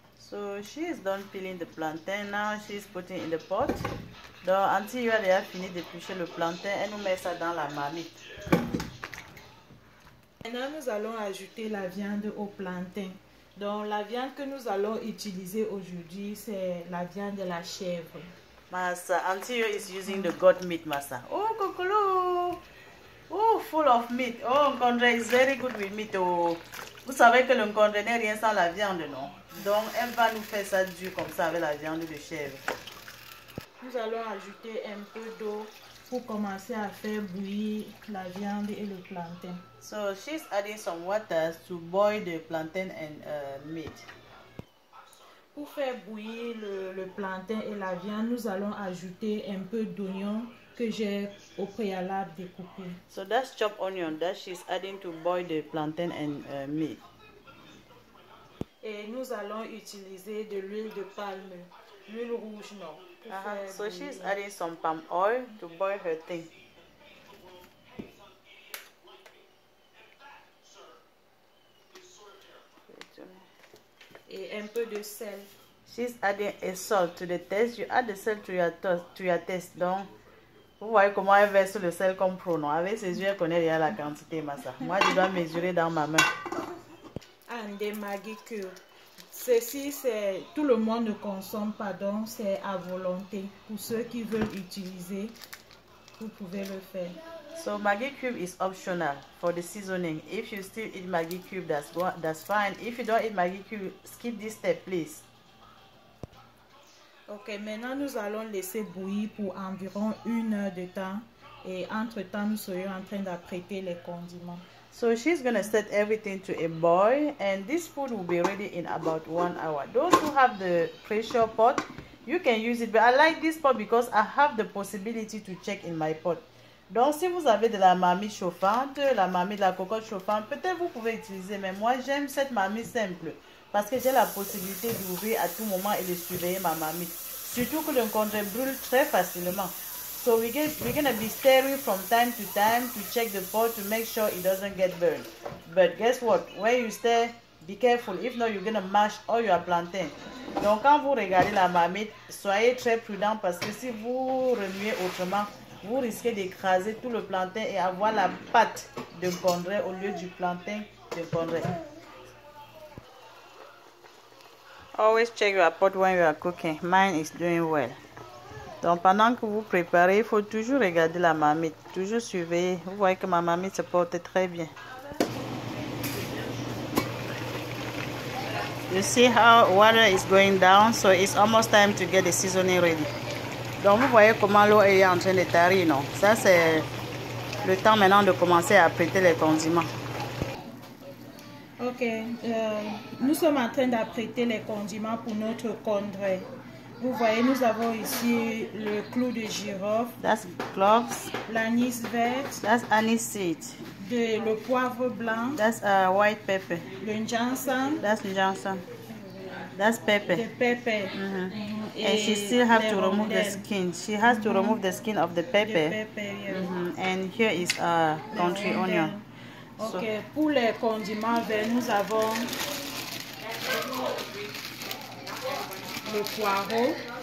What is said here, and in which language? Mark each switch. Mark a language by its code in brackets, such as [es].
[en] So she's done peeling the plantain. Now she's putting in the pot. [fr] Donc Auntie Yua a fini d'éplucher le plantain. Elle nous met ça dans la marmite. Maintenant nous allons ajouter la viande au plantain. Donc la viande que nous allons utiliser aujourd'hui, c'est la viande de la chèvre. [en] Massa, Auntie Yua is using the goat meat, Massa. Oh, Kokolo! Oh, full of meat. Oh, Nkondre is very good with meat. Oh. [fr] Vous savez que le Nkondre n'est rien sans la viande, non? Donc, elle va nous faire ça dur comme ça avec la viande de chèvre. Nous allons ajouter un peu d'eau pour commencer à faire bouillir la viande et le plantain. [en] So, she's adding some water to boil the plantain and meat. [fr] Pour faire bouillir le plantain et la viande, nous allons ajouter un peu d'oignon que j'ai au préalable découpé. [en] So that's chopped onion that she's adding to boil the plantain and meat. [fr] Et nous allons utiliser de l'huile de palme, l'huile rouge non. [en] So she's adding some palm oil to boil her thing. [fr] Et un peu de sel. [en] She's adding a salt to the taste. You add the salt to your taste. [fr] Donc, vous voyez comment elle verse le sel comme pro, non? Avec ses yeux, elle connaît déjà la quantité, Massa. Moi, je dois mesurer dans ma main. [en] And des Maggi cubes. [fr] Ceci, c'est tout le monde ne consomme pas, donc c'est à volonté. Pour ceux qui veulent utiliser, vous pouvez le faire. [en] So Maggi cube is optional for the seasoning. If you still eat Maggi cube, that's fine. If you don't eat Maggi cube, skip this step, please. [fr] Ok, maintenant nous allons laisser bouillir pour environ 1 heure de temps. Et entre-temps, nous serions en train d'apprêter les condiments. [en] So she's going to set everything to a boil, and this food will be ready in about 1 hour. Those who have the pressure pot, you can use it. But I like this pot because I have the possibility to check in my pot. [fr] Donc, si vous avez de la marmite chauffante, la marmite de la cocotte chauffante, peut-être vous pouvez utiliser. Mais moi, j'aime cette marmite simple parce que j'ai la possibilité d'ouvrir à tout moment et de surveiller ma marmite. Surtout que le Nkondre brûle très facilement. [en] So we're gonna be stirring from time to check the pot to make sure it doesn't get burned. But guess what? When you stir, be careful. If not, you're gonna mash all your plantain. [fr] Donc, quand vous regardez la marmite, soyez très prudent parce que si vous remuez autrement, vous risquez d'écraser tout le plantain et avoir la pâte de Nkondre au lieu du plantain de Nkondre. [en] Always check your pot when you are cooking. Mine is doing well. [fr] Donc pendant que vous préparez, il faut toujours regarder la marmite, toujours surveiller. Vous voyez que ma marmite se porte très bien. [en] You see how water is going down, so it's almost time to get the seasoning ready. [fr] Donc vous voyez comment l'eau est en train de tarir, non? Ça c'est le temps maintenant de commencer à apprêter les condiments. Ok, nous sommes en train d'apprêter les condiments pour notre condré. Vous voyez, nous avons ici le clou de girofle. [en] That's cloves. [fr] L'anis vert. [en] That's anise seed. [fr] Le poivre blanc. [en] That's white pepper. [fr] Le njangsan. [en] That's njangsan. That's pepper. The pepper. And she still has to remove the skin. She has to remove the skin of the pepper. The pepper, yeah. And here is country onion. [fr] Ok, so, pour les condiments verts, nous avons le poireau.